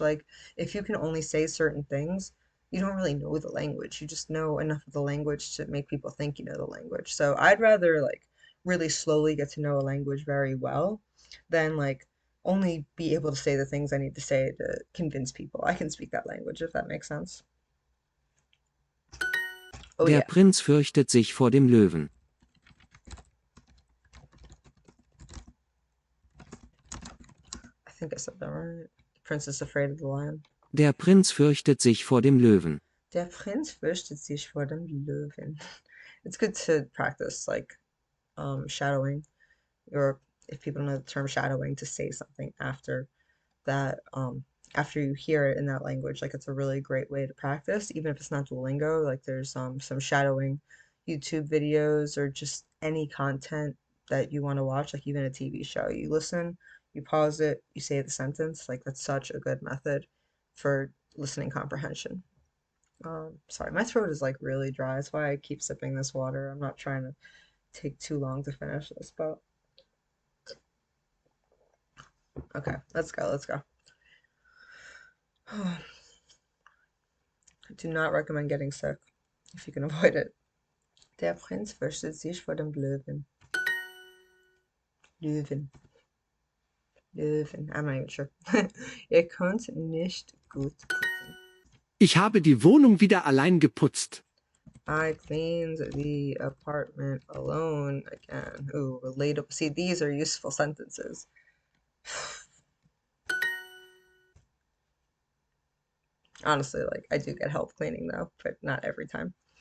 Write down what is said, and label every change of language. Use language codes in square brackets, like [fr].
[en] Like, if you can only say certain things, you don't really know the language. You just know enough of the language to make people think you know the language. So I'd rather like really slowly get to know a language very well than like only be able to say the things I need to say to convince people I can speak that language, if that makes sense. Oh [de] Der [en] yeah, [de] Prinz fürchtet sich vor dem Löwen. [en] I think I said that right. The prince is afraid of the lion. [de] Der Prinz fürchtet sich vor dem Löwen. Der Prinz fürchtet sich vor dem Löwen. [en] It's good to practice like shadowing, or if people know the term shadowing, to say something after that after you hear it in that language. Like, it's a really great way to practice, even if it's not Duolingo. Like, there's some shadowing YouTube videos or just any content that you want to watch, like even a TV show. You listen, you pause it, you say the sentence. Like, that's such a good method for listening comprehension. Sorry, my throat is like really dry. That's why I keep sipping this water. I'm not trying to take too long to finish this, but okay, let's go, let's go. I do not recommend getting sick if you can avoid it. [de] Der Prinz fürchtet sich vor dem Löwen. Löwen. Löwen. [en] I'm not even sure. [de] Ihr könnt nicht gut putzen. Ich habe die Wohnung wieder allein geputzt. [en] I cleaned the apartment alone again. Ooh, relatable. See, these are useful sentences. Honestly, like, I do get help cleaning though, but not every time.